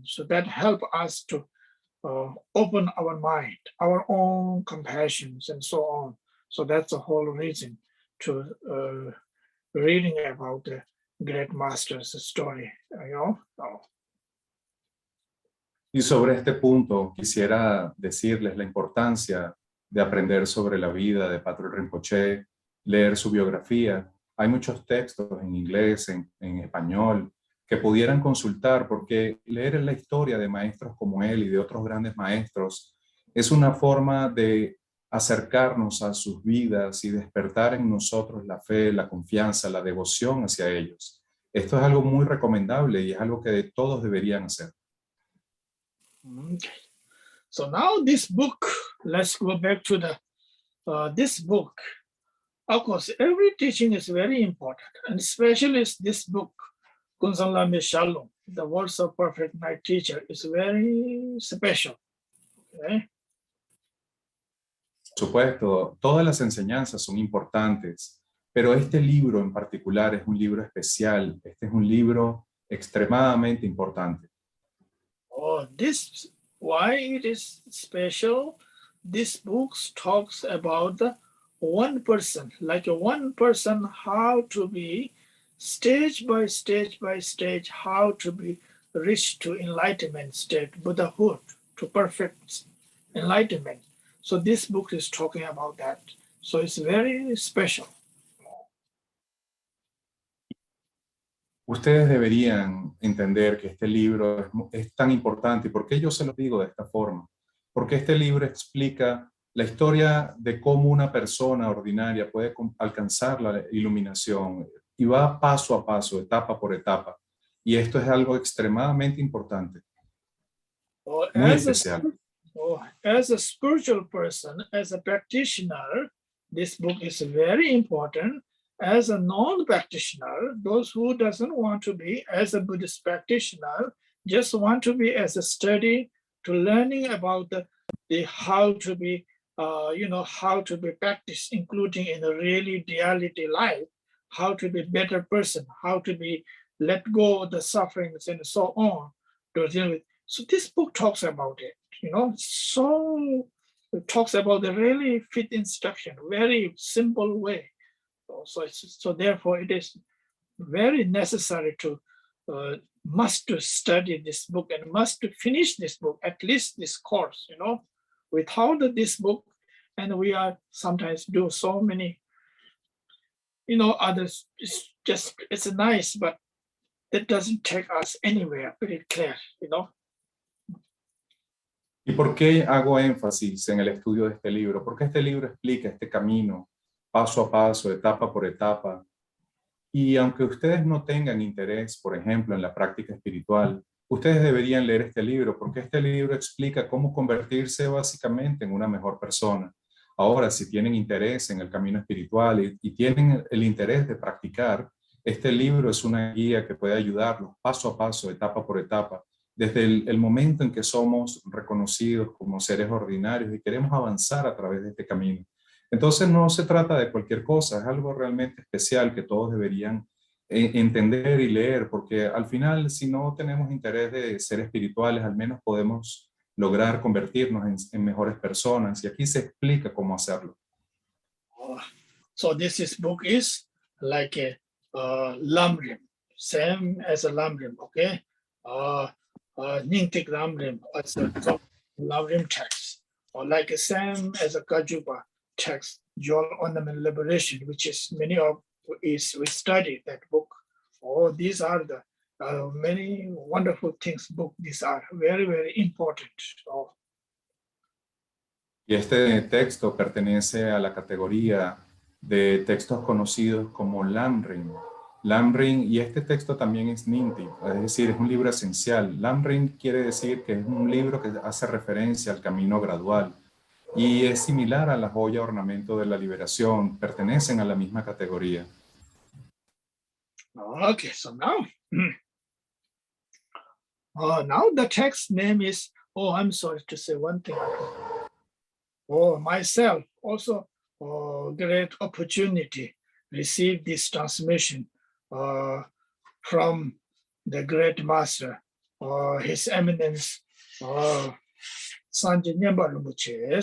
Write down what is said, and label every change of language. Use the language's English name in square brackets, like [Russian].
[English] So that help us to open our mind, our own compassions and so on. So that's the whole reason to reading about the great master's story, you know. [Spanish] Y sobre este punto quisiera decirles la importancia de aprender sobre la vida de Patrul Rinpoche, leer su biografía. Hay muchos textos en inglés, en español, que pudieran consultar porque leer la historia de maestros como él y de otros grandes maestros es una forma de acercarnos a sus vidas y despertar en nosotros la fe, la confianza, la devoción hacia ellos. Esto es algo muy recomendable y es algo que todos deberían hacer. [English] Okay. So now this book, let's go back to this book. Of course, every teaching is very important, and especially this book, Gunsam Lame Shalom, the words of perfect night teacher, is very special. Okay? [Spanish] Por supuesto, todas las enseñanzas son importantes, pero este libro en particular es un libro especial. Este es un libro extremadamente importante. [English] Oh, this, why it is special? this book talks about the one person, like a one person, how to be stage by stage by stage, how to be reached to enlightenment state, Buddhahood, to perfect enlightenment. So this book is talking about that. So it's very special. [Spanish] Ustedes deberían entender que este libro es tan importante. ¿Y por qué yo se los digo de esta forma? Porque este libro explica la historia de cómo una persona ordinaria puede alcanzar la iluminación y va paso a paso, etapa por etapa. Y esto es algo extremadamente importante, muy especial. [English] As a spiritual person, as a practitioner, this book is very important. As a non-practitioner, those who doesn't want to be as a Buddhist practitioner, just want to be as a study to learning about the how to be, how to be practiced, including in a really reality life, how to be better person, how to be let go of the sufferings and so on. To deal with. So this book talks about it, so it talks about the really fit instruction, very simple way. So therefore it is very necessary to must to study this book and must to finish this book, at least this course, without this book, and we are sometimes do so many, others, it's nice, but that doesn't take us anywhere, very clear, [Spanish] ¿Y por qué hago énfasis en el estudio de este libro? Porque este libro explica este camino, paso a paso, etapa por etapa. Y aunque ustedes no tengan interés, por ejemplo, en la práctica espiritual, ustedes deberían leer este libro, porque este libro explica cómo convertirse básicamente en una mejor persona. Ahora, si tienen interés en el camino espiritual y tienen el interés de practicar, este libro es una guía que puede ayudarlos paso a paso, etapa por etapa, desde el momento en que somos reconocidos como seres ordinarios y queremos avanzar a través de este camino. Entonces no se trata de cualquier cosa, es algo realmente especial que todos deberían entender y leer, porque al final, si no tenemos interés de ser espirituales, al menos podemos lograr convertirnos en mejores personas, y aquí se explica cómo hacerlo. [English] So this book is like a lamrim, same as a lamrim, okay? Nyingtik lamrim, as a lamrim text, or like the same as a Kajuba text, Jewel Ornament Liberation, which is many of we study that book. Oh, these are the many wonderful things book. These are very, very important. Oh. [Spanish] Y este texto pertenece a la categoría de textos conocidos como Lamrim. Lamrim, y este texto también es Ninti, es decir, es un libro esencial. Lamrim quiere decir que es un libro que hace referencia al camino gradual y es similar a la joya ornamento de la liberación, pertenecen a la misma categoría. [English] Okay, so now, now the text name is, I'm sorry to say one thing. Myself also great opportunity receive this transmission from the great master, His Eminence Sanjay Nyamba Rinpoche.